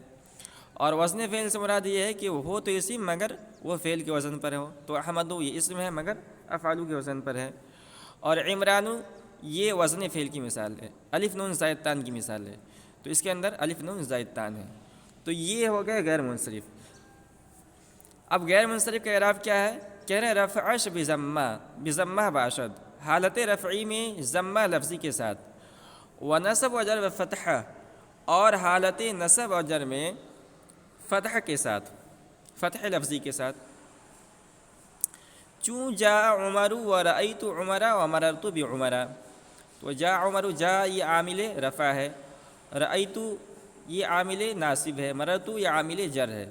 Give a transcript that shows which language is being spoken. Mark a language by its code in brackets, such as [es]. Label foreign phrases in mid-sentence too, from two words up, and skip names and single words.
[ur] اور وزن فعل سے مراد یہ ہے کہ وہ ہو تو اسم مگر وہ فعل کے وزن پر ہو، تو احمدو یہ اسم ہے مگر افعالو کے وزن پر ہے۔ اور عمرانو یہ وزن فعل کی مثال ہے، الف نون زائدتان کی مثال ہے، تو اس کے اندر الف نون زائدتان ہے۔ تو یہ ہو گئے غیر منصرف۔ اب غیر منصرف کا اعراب کیا ہے؟ کہہ رہے [fa] رفعش بضمہ باشد، [ur] حالت رفعی میں ضمہ لفظی کے ساتھ، [fa] و نصب و جر و فتح، [ur] اور حالت نصب و جر میں فتح کے ساتھ، فتح لفظی کے ساتھ۔ [fa] چوں جا عمر و رأیت عمر و مررت بعمر، [ur] تو جا عمر جا یہ عامل رفع ہے، رأیت یہ عامل ناصب ہے، مررت یہ عامل جر ہے۔